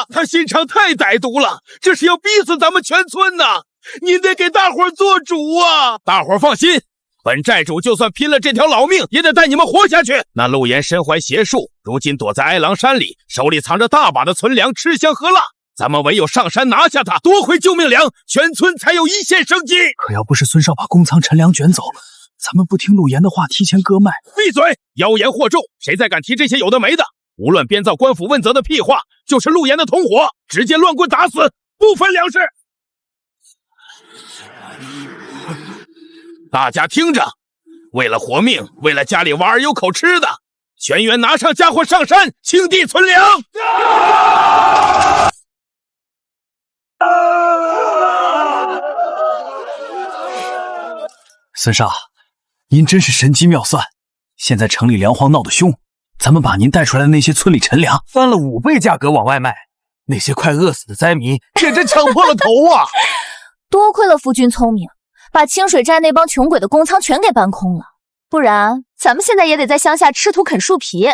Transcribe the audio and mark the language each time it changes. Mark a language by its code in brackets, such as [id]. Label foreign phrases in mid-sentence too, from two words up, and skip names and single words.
[zh] 他心腸太歹毒了，這是要逼死咱們全村吶！您得給大夥做主啊！大夥放心，本寨主就算拼了這條老命，也得帶你們活下去。那陸岩身懷邪術，如今躲在哀狼山裡，手裡藏着大把的存糧，吃香喝辣。咱們唯有上山拿下他，奪回救命糧，全村才有一線生機。可要不是孫少把公倉陳糧捲走，咱們不聽陸岩的話，提前割麥。閉嘴！妖言惑眾，誰再敢提這些有的沒的？無論編造官府問責的屁話，就是陸岩的同夥，直接亂棍打死，不分糧食。大家聽着，為了活命，為了家裡娃兒有口吃的，全員拿上家伙上山，清地存糧。孫少，您真是神機妙算。現在城裡糧荒鬧得兇，咱們把您帶出來的那些村裡陳糧翻了5倍價格往外賣，那些快餓死的災民簡直搶破了頭啊！多虧了夫君聰明， 把清水寨那幫窮鬼的公倉全給搬空了，不然咱們現在也得在鄉下吃土啃樹皮。